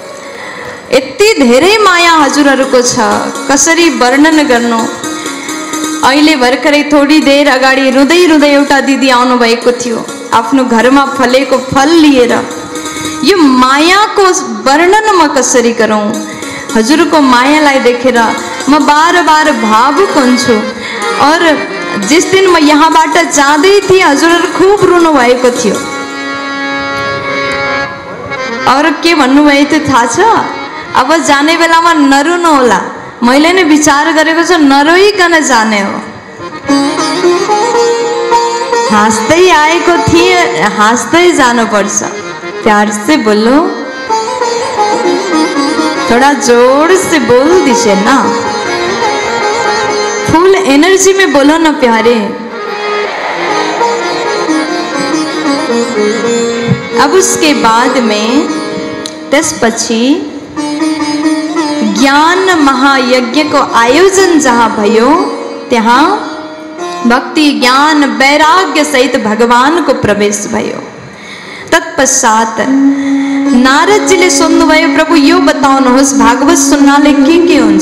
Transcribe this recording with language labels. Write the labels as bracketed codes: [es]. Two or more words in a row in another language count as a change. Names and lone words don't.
[ne] यति धेरै माया हजुरहरूको छ, कसरी वर्णन गर्नु। अहिले भर्खरै [hi] थोडी देर [ne] अगाडि रुँदै रुँदै एउटा दिदी आउनु भएको थियो आफ्नो घरमा फलेको फल लिएर। यो मायाको वर्णन म कसरी गरौँ? हजुरको मायालाई देखेर म बार बार भावुक हुन्छु। [hi] और जिस दिन [ne] म यहाँबाट जाँदै थिएँ हजुरहरू खुब रुनु भएको थियो। और के भन्नुभएको थियो थाहा छ? अब जाने बेलामा नरुनु होला। मैले नै विचार गरेको छु नरोइकन जाने हो। हाँस्दै आएको थिएँ, हाँस्दै जानुपर्छ। [hi] प्यार से बोलो, थोड़ा जोर से बोल दीजिए ना, [en] full energy [hi] में बोलो ना प्यारे। अब उसके बाद में [ne] त्यसपछि ज्ञान महायज्ञ को आयोजन जहाँ भयो त्यहाँ भक्ति ज्ञान वैराग्य सहित भगवान को प्रवेश भयो। तत्पश्चात नारदजीले सोध्नुभयो प्रभु यो बताउनुहोस् भागवत सुन्नाले के हुन्छ?